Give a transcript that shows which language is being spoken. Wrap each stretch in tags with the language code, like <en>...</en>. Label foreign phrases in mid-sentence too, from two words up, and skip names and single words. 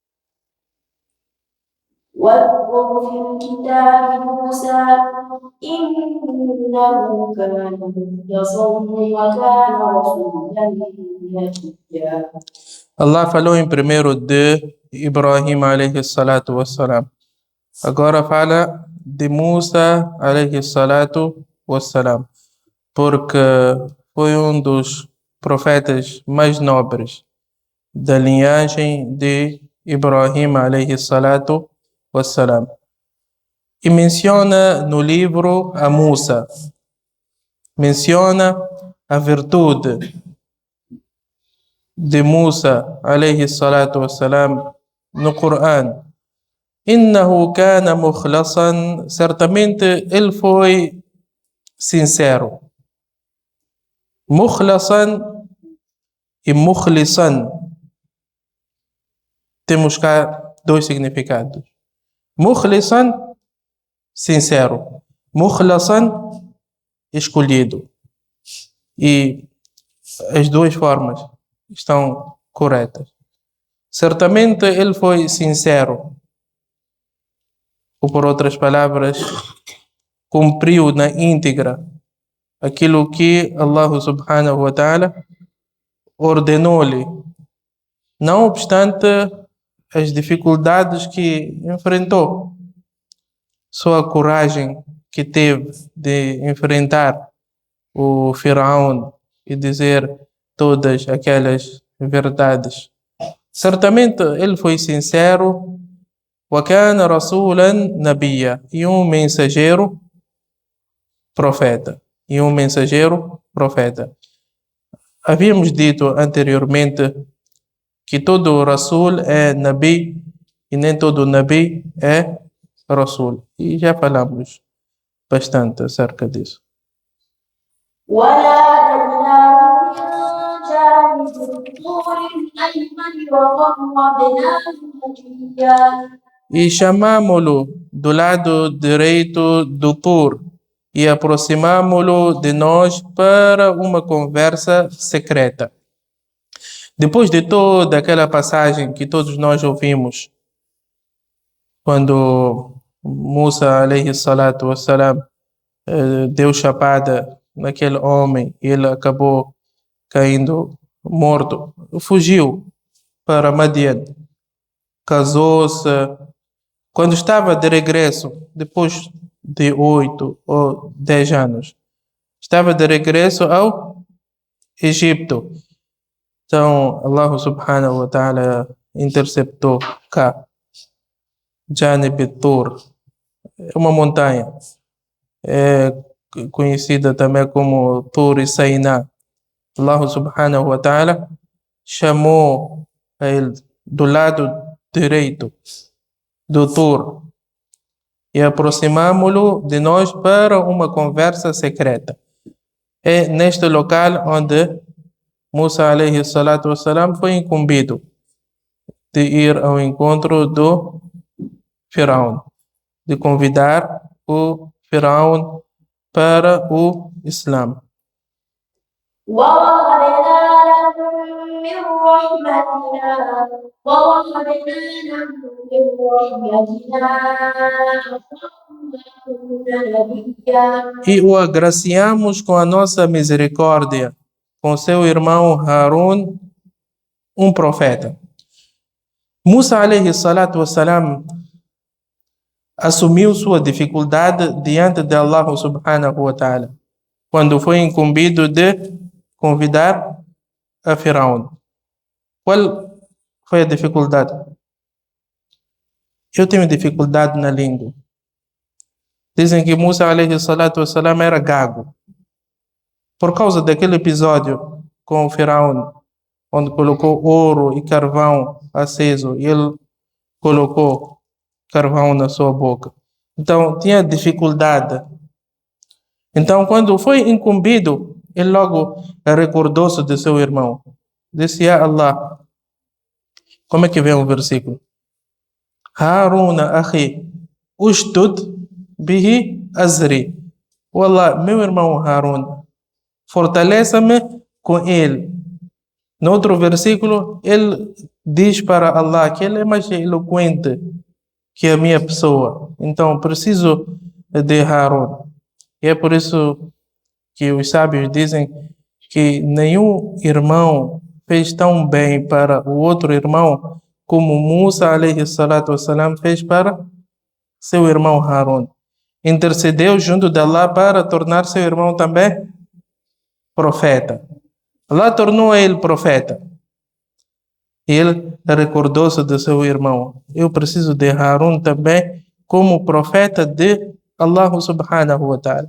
<ar>واذكر في الكتاب موسى إنه كان مخلصا وكان رسولا نبيا.</ar> <pt>Allah falou em primeiro de Ibrahim</pt> <ar>عليه الصلاة والسلام.</ar> <pt>Agora fala de Musa</pt> <ar>عليه الصلاة والسلام,</ar> <pt>porque foi um dos profetas mais nobres da linhagem de Ibrahim</pt> <ar>عليه الصلاة والسلام.</ar> <pt>E menciona no livro a Musa, menciona a virtude de Musa</pt> <ar>عليه الصلاة والسلام</ar> <pt>no Coran.</pt> <ar>إنه كان مخلصا,</ar> <pt>certamente ele foi sincero. Mukhlasan e mukhlisan temos cá dois significados. Mukhlisan, sincero. Mukhlasan, escolhido. E as duas formas estão corretas. Certamente ele foi sincero, ou por outras palavras, cumpriu na íntegra aquilo que Allah</pt> <ar>سبحانه وتعالى</ar> <pt>ordenou-lhe, não obstante as dificuldades que enfrentou. Só a coragem que teve de enfrentar o Firaun e dizer todas aquelas verdades. Certamente ele foi sincero.</pt> <ar>وَكَانَ رَسُولًا نَبِيًّا,</ar> <pt>e um mensageiro profeta. E um mensageiro profeta. Havíamos dito anteriormente que todo Rasul é Nabi e nem todo Nabi é Rasul. E já falamos bastante acerca disso.</pt> <ar>جانب الطور الأيمن وقربناه نجيا.</ar> <pt>E chamámo-lo do lado direito do Tur e aproximámo-lo de nós para uma conversa secreta. Depois de toda aquela passagem que todos nós ouvimos, quando Musa</pt> <ar>عليه الصلاة والسلام</ar> <pt>deu chapada naquele homem e ele acabou caindo morto, fugiu para Madian, casou-se. Quando estava de regresso, depois de 8 ou 10 anos, estava de regresso ao Egito. Então, Allah</pt> <ar>سبحانه وتعالى</ar> <pt>interceptou cá,</pt> <ar>جانب طور,</ar> <pt>uma montanha, é conhecida também como Tur e Sainá. Allah</pt> <ar>سبحانه وتعالى</ar> <pt>chamou a ele do lado direito do Tur e aproximámo-lo de nós para uma conversa secreta. É neste local onde Musa</pt> <ar>عليه الصلاة والسلام</ar> <pt>foi incumbido de ir ao encontro do Firaun. de convidar o Firaun para o Islã.</pt> <ar>ووهبنا له من رحمتنا ووهبنا له من رحمتنا أخاه هارون نبيا.</ar> <pt>E o agraciamos com a nossa misericórdia, com seu irmão Harun, um profeta. Musa</pt> <ar>عليه الصلاة والسلام</ar> <pt>assumiu sua dificuldade diante de Allah</pt> <ar>سبحانه وتعالى,</ar> <pt>quando foi incumbido de convidar a Firaun. Qual foi a dificuldade? Eu tenho dificuldade na língua. Dizem que Musa</pt> <ar>عليه الصلاة والسلام</ar> <pt>era gago. Por causa daquele episódio com o Firaun, onde colocou ouro e carvão aceso, e ele colocou carvão na sua boca. Então, tinha dificuldade. Então, quando foi incumbido, ele logo recordou-se de seu irmão. Disse, Ya Allah, como é que vem o versículo?</pt> <ar>هارون أخي، اشدد به أزري.</ar> <pt>Wallah, meu irmão Harun, fortaleça-me com ele. No outro versículo, ele diz para Allah que ele é mais eloquente que a minha pessoa. Então, preciso de Harun. E é por isso que os sábios dizem que nenhum irmão fez tão bem para o outro irmão como Musa</pt> <ar>عليه الصلاة والسلام</ar> <pt>fez para seu irmão Harun. Intercedeu junto de Allah para tornar seu irmão também profeta. Allah tornou ele profeta. E ele recordou-se de seu irmão. Eu preciso de Harun também como profeta de Allah</pt> <ar>سبحانه وتعالى.</ar>